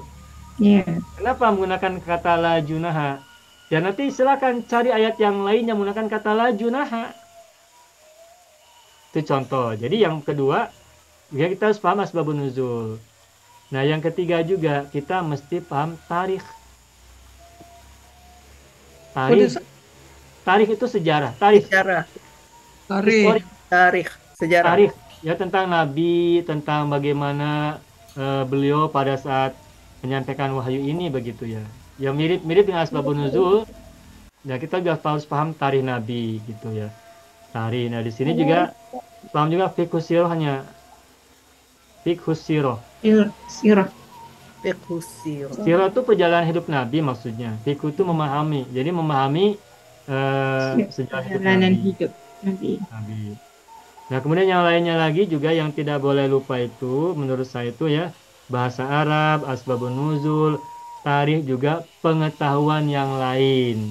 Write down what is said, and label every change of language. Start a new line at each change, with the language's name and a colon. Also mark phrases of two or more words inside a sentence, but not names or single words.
Indonesian: Ya. Kenapa menggunakan kata
Arabic: la junaha?
Indonesian: Dan nanti silakan cari ayat yang lain yang menggunakan kata
Arabic: la junaha.
Indonesian: Itu contoh. Jadi yang kedua, ya kita harus paham
Arabic: asbabun nuzul.
Indonesian: Nah yang ketiga juga kita mesti paham tarikh. Tarikh itu sejarah. Tarikh. Sejarah, Tarikh. tarikh, sejarah. Tarikh ya tentang Nabi, tentang bagaimana beliau pada saat menyampaikan wahyu ini begitu ya. Ya mirip-mirip dengan
Arabic: asbabun nuzul.
Indonesian: Ya kita juga harus paham tarikh Nabi gitu ya. Tarikh. Nah di sini juga paham juga
Arabic: fiqhus sirahnya. Fiqhus sirah.
Indonesian: Sirah.
Arabic: Fiqhus sirah.
Indonesian: Sirah itu perjalanan hidup Nabi maksudnya. Fiqh itu memahami. Jadi memahami sejarah hidup Perjalanan Nabi. hidup Nabi. Nabi. Nah kemudian yang lainnya lagi juga yang tidak boleh lupa itu menurut saya itu ya bahasa Arab,
Arabic: asbabun nuzul,
Indonesian: tarikh juga pengetahuan yang lain.